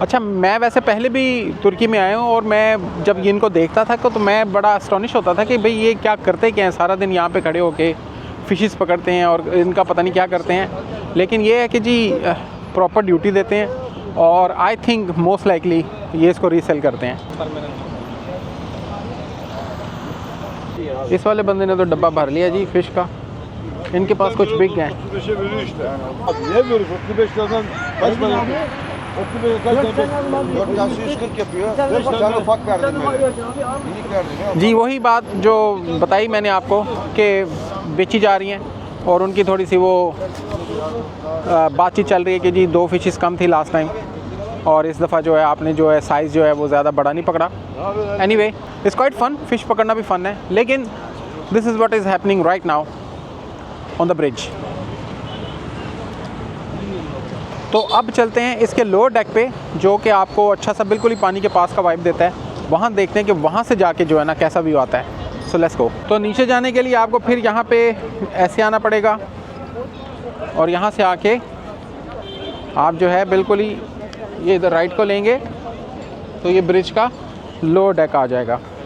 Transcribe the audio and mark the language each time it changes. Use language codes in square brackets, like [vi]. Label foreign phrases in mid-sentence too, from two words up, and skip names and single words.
[hi] अच्छा मैं वैसे पहले भी तुर्की में आया हूँ, और मैं जब इनको देखता था तो मैं बड़ा एस्टॉनिश होता था कि भाई ये क्या करते क्या हैं, सारा दिन यहाँ पे खड़े होके फ़िशेस पकड़ते हैं और इनका पता नहीं क्या करते हैं। लेकिन ये है कि जी [en] proper duty [hi] देते हैं और [en] I think most likely [hi] ये इसको रीसेल करते हैं। इस वाले बंदे ने तो डब्बा भर लिया जी फ़िश का। इनके पास कुछ बिग हैं। [tr] Ne veriyoruz? 35'lerden kaç tane yapıyor? 35'e kaç tane? 4 tanesi 140 yapıyor. 5 tane ufak verdim böyle. Minik verdim ya. [hi] जी वही बात जो बताई मैंने आपको कि बेची जा रही हैं और उनकी थोड़ी सी वो बातचीत चल रही है कि जी 2 फिशेस कम थी [en] last time [hi] और इस दफ़ा जो है आपने जो है साइज़ जो है वो ज़्यादा बड़ा नहीं पकड़ा। [en] anyway it's quite fun, [hi] फ़िश पकड़ना भी फ़न है, लेकिन [en] this is what is happening right now on the bridge. [hi] तो अब चलते हैं इसके [en] lower deck [hi] पे जो कि आपको अच्छा सा बिल्कुल ही पानी के पास का वाइब देता है। वहाँ देखते हैं कि वहाँ से जाके जो है ना कैसा व्यू आता है। [en] so let's go. [hi] तो नीचे जाने के लिए आपको फिर यहाँ पे ऐसे आना पड़ेगा और यहाँ से आके आप जो है बिल्कुल ही ये इधर राइट को लेंगे तो ये ब्रिज का [en] lower deck [hi] आ जाएगा।